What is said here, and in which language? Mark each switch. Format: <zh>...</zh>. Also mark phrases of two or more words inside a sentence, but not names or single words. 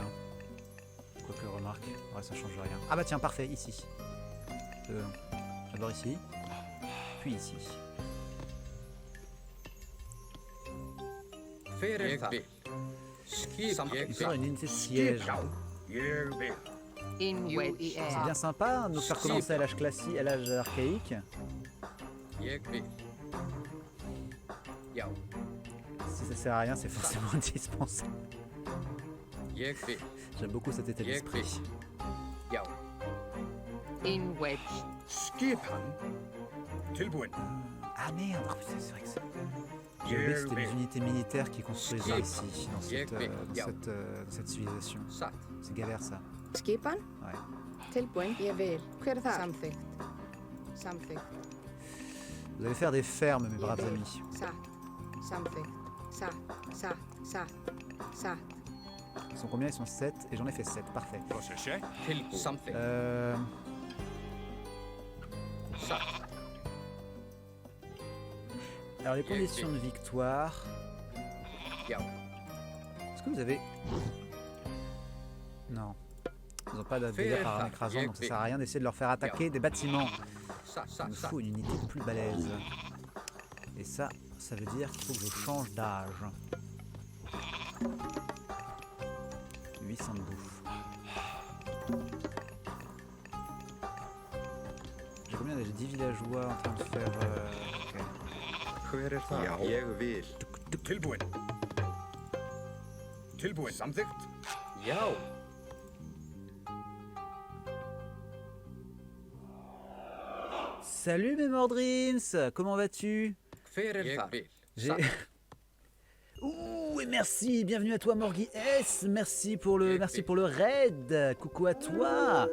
<fr>Quoique, remarque, ouais, ça change rien. Ah bah tiens, parfait, ici. D'abord ici, puis ici. Il sort une unité de siège.</fr> <is>Ég vil.</is> <fr>C'est bien sympa de nous faire commencer à l'âge classique, à l'âge archaïque. Si ça sert à rien, c'est forcément indispensable. J'aime beaucoup cet état d'esprit.</fr> <is>Skipan. Tilbúin.</is> <fr>Ah merde, oh, putain, c'est vrai que c'est... J'avais oublié que c'était les unités militaires qui construisaient ici, dans cette civilisation. C'est galère ça.</fr> <is>Skipan?</is> <fr>Ouais.</fr> <is>Tilbúin, ég vil. Hver er það? Samþykkt. Samþykkt.</is> <fr>Vous allez faire des fermes, mes braves amis.</fr> <is>Satt. Samþykkt. Satt.</is> <fr>Ils sont combien? Ils sont 7 et j'en ai fait 7, parfait. Alors les conditions de victoire... Est-ce que vous avez... Non. Ils n'ont pas de dégâts par un écrasant, donc ça sert à rien d'essayer de leur faire attaquer des bâtiments. Il me faut une unité plus balèze. Et ça veut dire qu'il faut que je change d'âge. 800 de bouffe. J'ai combien? J'ai 10 villageois en train de faire... ok.</fr> <is>Hver þar? Ég vil. Tilbúin. Tilbúin. Samþykkt. Já.</is> <fr>Salut mes Mordrins, comment vas-tu? Ouh, et merci, bienvenue à toi Morgui S, merci pour le raid, coucou à toi.</fr>